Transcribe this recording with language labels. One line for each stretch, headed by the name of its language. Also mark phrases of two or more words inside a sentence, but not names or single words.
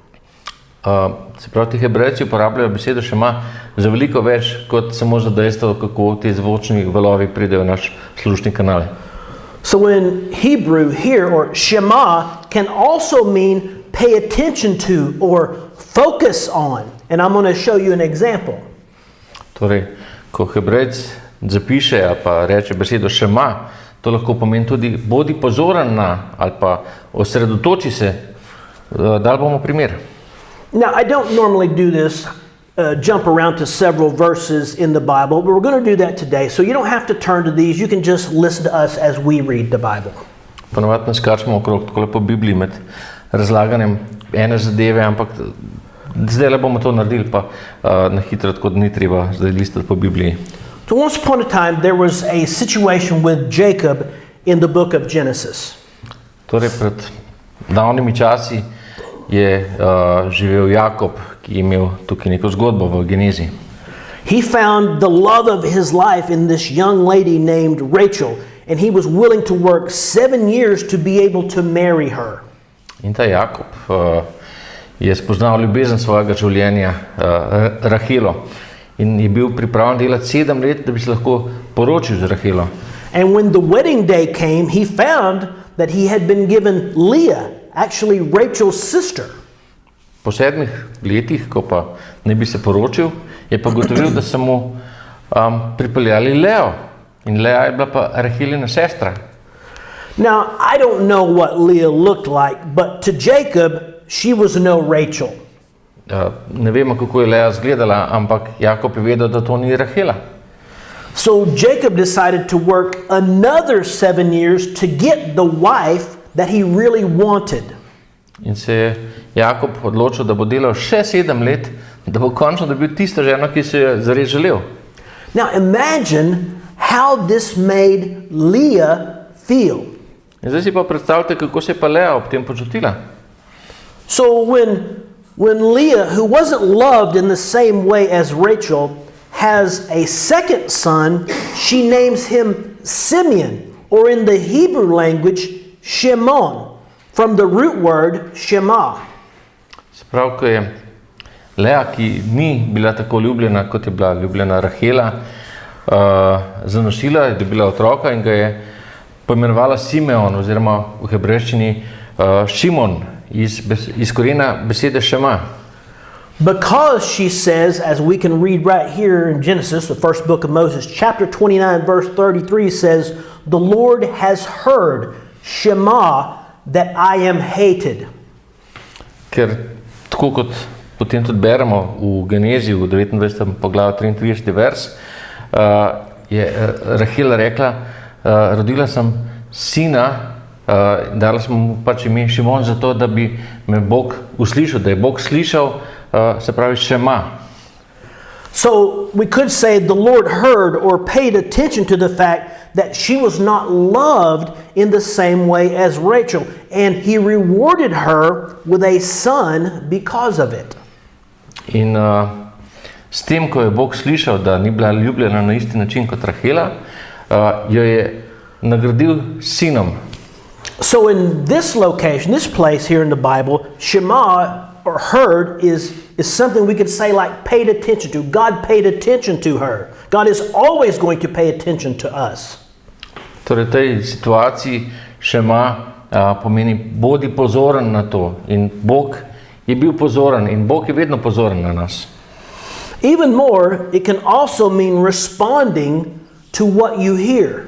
Slovenian: Se pravi, ti hebrejci uporabljajo besedo šema za veliko več, kot samo za dejstvo, kako ti zvočni valovi pridejo v naš slušni kanal.
English: So in Hebrew here, or Shema, can also mean pay attention to or focus on. And I'm going to show you an example.
Slovenian: Torej, ko hebrejc zapiše ali pa reče besedo šema, to lahko pomeni tudi bodi pozoren na ali pa osredotoči se. Dal bomo primer.
English: Now, I don't normally do this, jump around to several verses in the Bible, but we're going to do that today. So you don't have to turn to these. You can just listen to us as we read the Bible.
Slovenian: Ponovadi ne skačemo okrog tako po Bibliji med razlaganjem ene zadeve, ampak zdaj le bomo to naredili, pa na hitro, tako da ni treba zdaj listati po Bibliji.
English: So once upon a time, there was a situation with Jacob in the book of Genesis.
Slovenian: Torej, pred davnimi časi je živel Jakob, ki je imel tukaj neko zgodbo v Genezi.
English: He found the love of his life in this young lady named Rachel, and he was willing to work 7 years to be able to marry her.
Slovenian: In ta Jakob je spoznal ljubezen svojega življenja, Rahelo, in je bil pripravljen delati 7 let, da bi se lahko poročil z Rahelo.
English: And when the wedding day came, he found that he had been given Leah, actually Rachel's sister.
Slovenian: Po 7 letih, ko pa ne bi se poročil, je pa gotovil, da so mu pripeljali Leo. In Lea je bila pa Rahelina sestra.
English: Now, I don't know what Leah looked like, but to Jacob, she was no Rachel.
Slovenian: Ne vemo, kako je Lea izgledala, ampak Jakob je vedel, da to ni Rahela.
English: So Jacob decided to work another 7 years to get the wife that he really wanted.
Slovenian: In se je Jakob odločil, da bo delal še 7 let, da bo končno dobil tisto ženo, ki se je zares želel.
English: Now imagine how this made Leah feel.
Slovenian: In zdaj si pa predstavljate, kako se je pa Lea ob tem počutila.
English: So when Leah, who wasn't loved in the same way as Rachel, has a second son, she names him Simeon, or in the Hebrew language, Shimon, from the root word Shema.
Slovenian: Se pravi, ko je Lea, ki ni bila tako ljubljena, kot je bila ljubljena Rahela, zanosila, je dobila otroka in ga je poimenovala Simeon, oziroma v hebrejščini Šimon, iz korena besede Šema.
English: Because she says, as we can read right here in Genesis, the first book of Moses, chapter 29, verse 33 says, "The Lord has heard, Shema, that I am hated."
Slovenian: Ker tako kot potem tudi beremo v Genezi, v 29. poglavju 33. vers, je Rahela rekla, rodila sem sina, dala sem mu pač ime Šimon zato, da bi me Bog uslišal, da je Bog slišal, se pravi Šema.
English: So we could say the Lord heard or paid attention to the fact that she was not loved in the same way as Rachel, and he rewarded her with a son because of it.
Slovenian: In s tem, ko je Bog slišal, da ni bila ljubljena na isti način kot Rahela, jo je nagradil sinom.
English: So in this location, this place here in the Bible, Shema or heard is something we could say like paid attention to. God paid attention to her. God is always going to pay attention to us.
Slovenian: Torej, v tej situaciji Šema pomeni bodi pozoren na to. In Bog je bil pozoren in Bog je vedno pozoren na nas.
English: Even more, it can also mean responding to what you hear.